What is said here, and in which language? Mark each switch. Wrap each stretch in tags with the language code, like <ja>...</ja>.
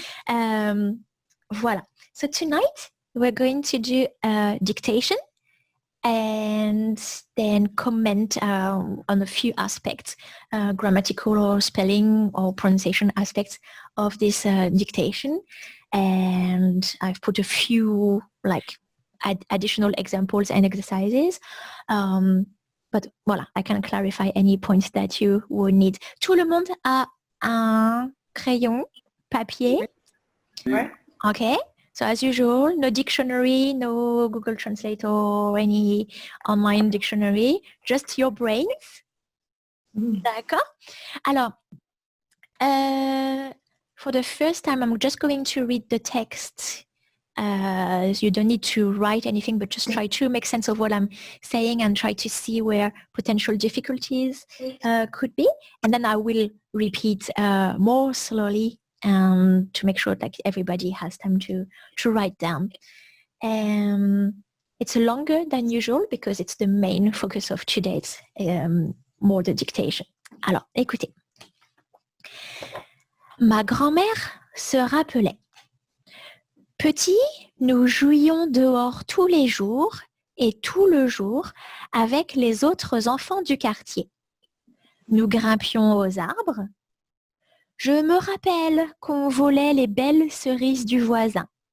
<en>Voilà. So tonight we're going to do a dictation and then comment on a few aspects, grammatical or spelling or pronunciation aspects of this dictation. And I've put a few like additional examples and exercises. But voilà, I can clarify any points that you would need.</en> <fr>Tout le monde a un crayon, papier? Ouais.</fr> <en>Okay. So as usual, no dictionary, no Google Translate or any online dictionary, just your brains. D'accord. Alors, for the first time, I'm just going to read the text. You don't need to write anything, but just try to make sense of what I'm saying and try to see where potential difficulties could be. And then I will repeat more slowly to make sure that everybody has time to write down. It's longer than usual because it's the main focus of today's more the dictation.</en> <fr>Alors, écoutez. Ma grand-mère se rappelait. Petit, nous jouions dehors tous les jours et tout le jour avec les autres enfants du quartier. Nous grimpions aux arbres. Je me rappelle qu'on volait les belles cerises du voisin.</fr>